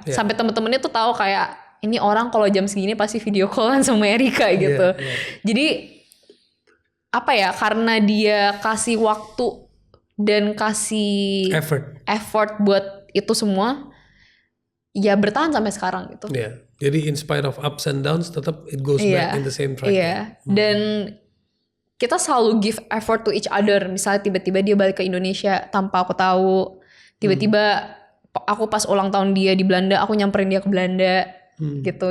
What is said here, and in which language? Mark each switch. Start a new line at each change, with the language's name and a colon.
Indonesian: Sampai temen-temennya tuh tahu kayak ini orang kalau jam segini pasti video callan sama Erika gitu. Jadi apa ya? Karena dia kasih waktu dan kasih effort buat itu semua. Ya bertahan sampai sekarang gitu. Jadi
English: in spite of ups and downs,
Indonesian: tetap
English: it goes back in the same track.
Indonesian: Dan kita selalu
English: give effort to each other.
Indonesian: Misalnya tiba-tiba dia balik ke Indonesia tanpa aku tahu. Tiba-tiba aku pas ulang tahun dia di Belanda, aku nyamperin dia ke Belanda gitu.